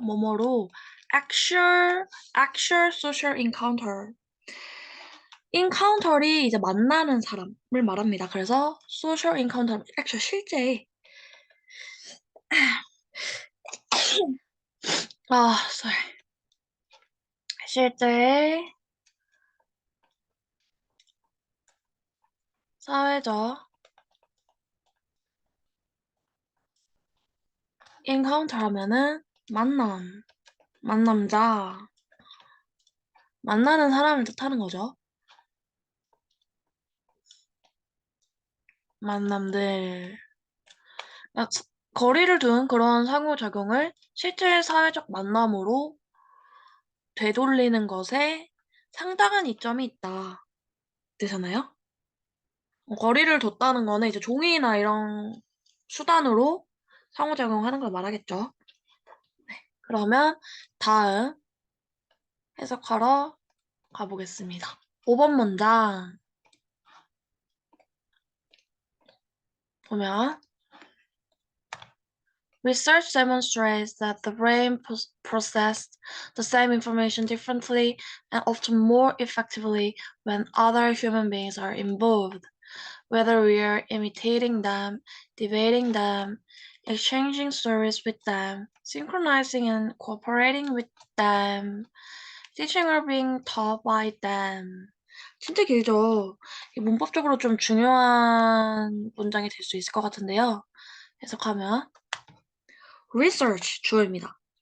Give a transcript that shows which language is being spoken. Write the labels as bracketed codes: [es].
[ko] 뭐뭐로 [en] actual social encounter. [ko] encounter이 이제 만나는 사람을 말합니다. 그래서 [en] social encounter, actual 실제 sorry. [ko] 실제 사회적 encounter 하면은 만남자, 만나는 사람을 뜻하는 거죠. 만남들. 거리를 둔 그런 상호작용을 실제 사회적 만남으로 되돌리는 것에 상당한 이점이 있다. 되잖아요? 거리를 뒀다는 거는 이제 종이나 이런 수단으로 상호작용하는 걸 말하겠죠. 네, 그러면 다음 해석하러 가보겠습니다. [en] 5번 문장 보면 Research demonstrates that the brain processes the same information differently and often more effectively when other human beings are involved. Whether we are imitating them, debating them, exchanging stories with them, synchronizing and cooperating with them, teaching or being taught by them. [ko] 진짜 길죠? 문법적으로 좀 중요한 문장이 될 수 있을 것 같은데요. 해석하면 research 주어입니다.